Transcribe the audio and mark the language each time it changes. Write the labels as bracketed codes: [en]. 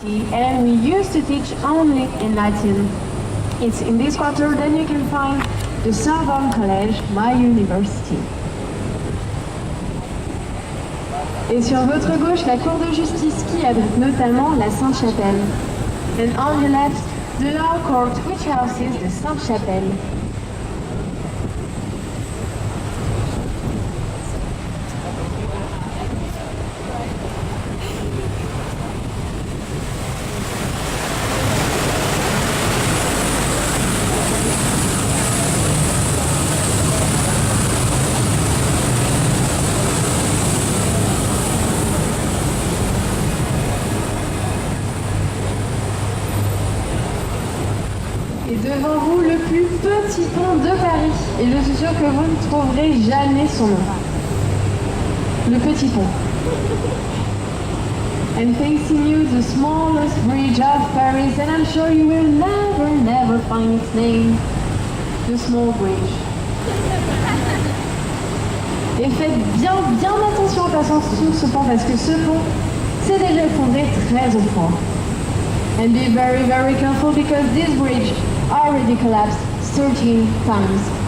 [en] And we used to teach only in Latin. It's in this quarter that you can find the Sorbonne College, my university. [fr] Et sur votre gauche, la Cour de justice qui abrite notamment la Sainte-Chapelle. [en] And on the left, the Law Court which houses the Sainte-Chapelle. [fr] Et devant vous, le plus petit pont de Paris. Et je suis sûre que vous ne trouverez jamais son nom. Le petit pont. [en] And facing you, the smallest bridge of Paris, and I'm sure you will never find its name. The small bridge. [fr] Et faites bien attention en passant sur ce pont, parce que ce pont s'est déjà effondré très au fond. [en] And be very careful because this bridge already collapsed 13 times.